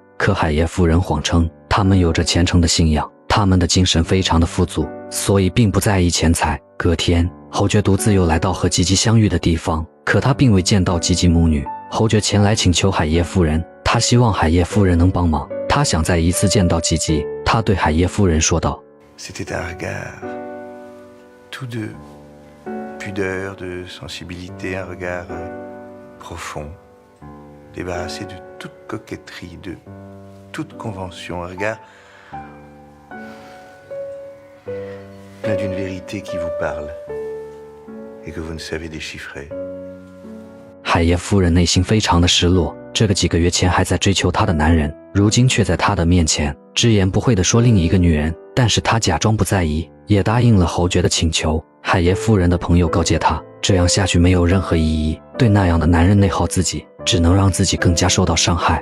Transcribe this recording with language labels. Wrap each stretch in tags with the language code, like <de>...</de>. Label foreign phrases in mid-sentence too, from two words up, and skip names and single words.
<zh>可海耶夫人谎称，他们有着虔诚的信仰，他们的精神非常的富足，所以并不在意钱财。隔天，侯爵独自又来到和吉吉相遇的地方，可他并未见到吉吉母女。侯爵前来请求海耶夫人，他希望海耶夫人能帮忙，他想再一次见到吉吉。他对海耶夫人说道</zh> <fr>C'était un regard, tous deux, pudeur, de sensibilité, un regard profond, débarrassé de toute coquetterie, de toute convention, un regard plein d'une vérité qui vous parle et que vous ne savez déchiffrer.</fr> <zh>海耶夫人内心非常的失落，这个几个月前还在追求她的男人，如今却在她的面前只言不讳地说另一个女人。但是她假装不在意，也答应了侯爵的请求。海耶夫人的朋友告诫她，这样下去没有任何意义，对那样的男人内耗自己，只能让自己更加受到伤害。</zh>